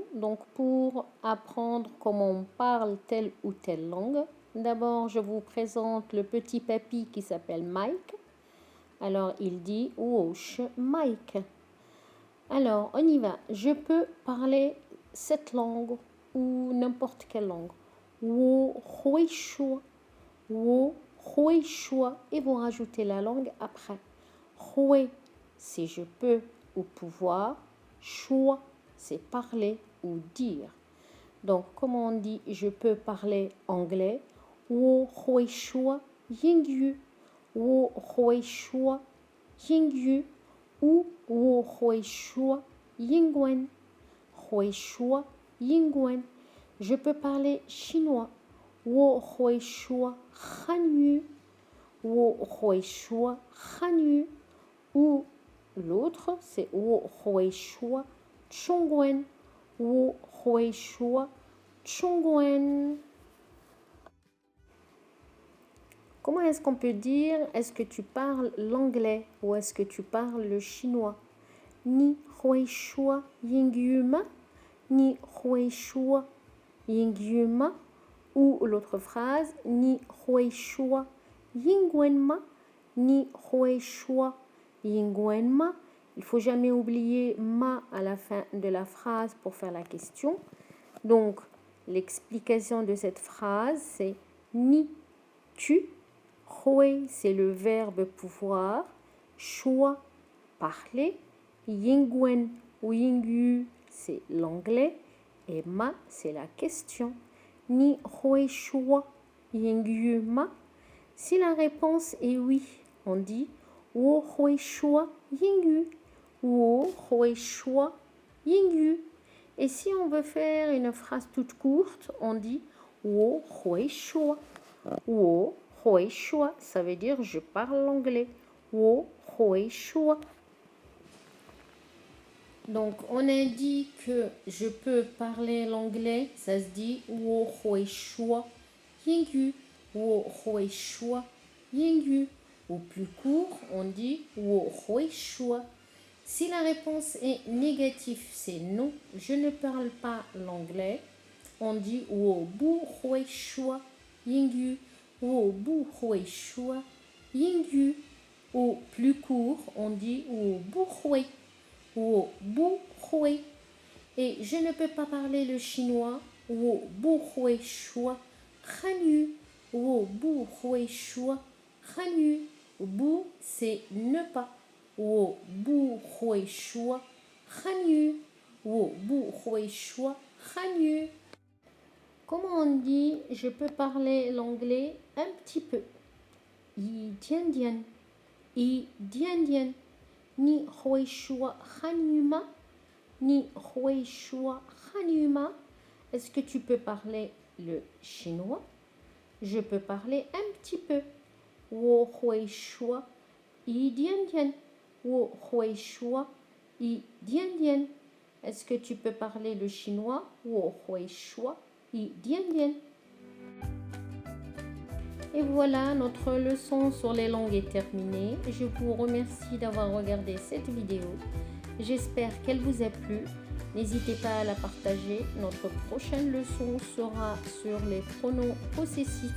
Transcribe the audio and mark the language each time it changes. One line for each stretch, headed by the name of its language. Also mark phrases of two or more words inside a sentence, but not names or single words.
French: Donc, pour apprendre comment on parle telle ou telle langue, d'abord, je vous présente le petit papy qui s'appelle Mike. Alors, il dit Wosh Mike. Alors, on y va. Je peux parler cette langue ou n'importe quelle langue.
Chinese: 我会说。我会说.
French: Et vous rajoutez la langue après. Hui, c'est je peux ou pouvoir. Shuo, c'est parler ou dire. Donc, comment on dit je peux parler anglais?
Chinese: 我会说英语。我会说英语. Ou 我会说英文. 会说英文.
French: Je peux parler chinois.
Chinese: 我会说汉语。我会说汉语.
French: Ou l'autre, c'est
Chinese: 我会说中文. 我会说中文.
French: Comment est-ce qu'on peut dire est-ce que tu parles l'anglais ou est-ce que tu parles le chinois?
Chinese: 你会说英语吗. 你会说英语吗.
French: Ou l'autre phrase,
Chinese: 你会说英文吗. 你会说英文吗.
French: Il ne faut jamais oublier ma à la fin de la phrase pour faire la question. Donc, l'explication de cette phrase, c'est ni tu. Hui, c'est le verbe pouvoir. Shuo, parler. Yingwen ou yingyu, c'est l'anglais. Et ma, c'est la question.
Chinese: 你会说英语吗.
French: Si la réponse est oui, on dit
Chinese: 我会说英语. 我会说英语.
French: Et si on veut faire une phrase toute courte, on dit
Chinese: 我会说，我会说,
French: ça veut dire je parle l'anglais.
Chinese: 我会说.
French: Donc, on a dit que je peux parler l'anglais, ça se dit
Chinese: 我会说英语,我会说英语.
French: Ou plus court, on dit
Chinese: 我会说.
French: Si la réponse est négative, c'est non, je ne parle pas l'anglais, on dit
Chinese: 我不会说英语,我不会说英语.
French: Ou plus court, on dit
Chinese: 我不会.
French: Et je ne peux pas parler le chinois.
Chinese: 我不会说汉语. 我不会说汉语.
French: Bu, c'est ne pas.
Chinese: 我不会说汉语. 我不会说汉语.
French: Comment on dit je peux parler l'anglais un petit peu?
Chinese: 一点点. 一点点. 你会说汉语吗? 你会说汉语吗?
French: Est-ce que tu peux parler le chinois? Je peux parler un petit peu.
Chinese: 我会说一点点. 我会说一点点.
French: Est-ce que tu peux parler le chinois?
Chinese: 我会说一点点.
French: Et voilà, notre leçon sur les langues est terminée. Je vous remercie d'avoir regardé cette vidéo. J'espère qu'elle vous a plu. N'hésitez pas à la partager. Notre prochaine leçon sera sur les pronoms possessifs.